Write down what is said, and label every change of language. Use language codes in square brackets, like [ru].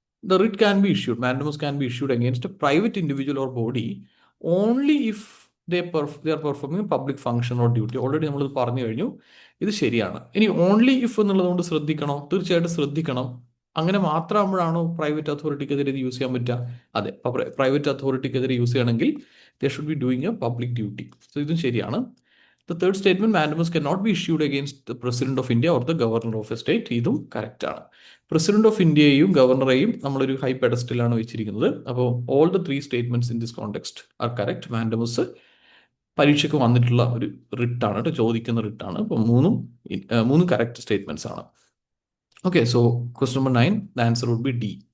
[en] The writ can be issued, mandamus can be issued against a private individual or body only if they are performing a public function or duty. [ml] Already നമ്മളിത് പറഞ്ഞു കഴിഞ്ഞു. ഇത് ശരിയാണ്. ഇനി only if എന്നുള്ളത് കൊണ്ട് ശ്രദ്ധിക്കണോ? തീർച്ചയായിട്ടും ശ്രദ്ധിക്കണം. അങ്ങനെ മാത്രമാകുമ്പോഴാണോ പ്രൈവറ്റ് അതോറിറ്റിക്കെതിരെ ഇത് യൂസ് ചെയ്യാൻ പറ്റുക? അതെ, പ്രൈവറ്റ് അതോറിറ്റിക്കെതിരെ യൂസ് ചെയ്യണമെങ്കിൽ [en] They should be doing a public duty. [ml] So ഇതും ശരിയാണ്. [en] The third statement, mandamus cannot be issued against the President of India or the Governor of a state. [ml] ഇതും കറക്റ്റ് ആണ്. President of ഇന്ത്യയെയും ഗവർണറെയും നമ്മളൊരു high പെഡസ്റ്റലാണ് വെച്ചിരിക്കുന്നത്. അപ്പോൾ [en] All the 3 statements in this context are correct. [ml] Mandamus പരീക്ഷയ്ക്ക് വന്നിട്ടുള്ള ഒരു റിട്ടാണ് കേട്ടോ, ചോദിക്കുന്ന റിട്ടാണ്. അപ്പോൾ മൂന്നും കറക്റ്റ് സ്റ്റേറ്റ്മെന്റ്സ് ആണ്. [en] Okay, so question number 9, the answer would be D.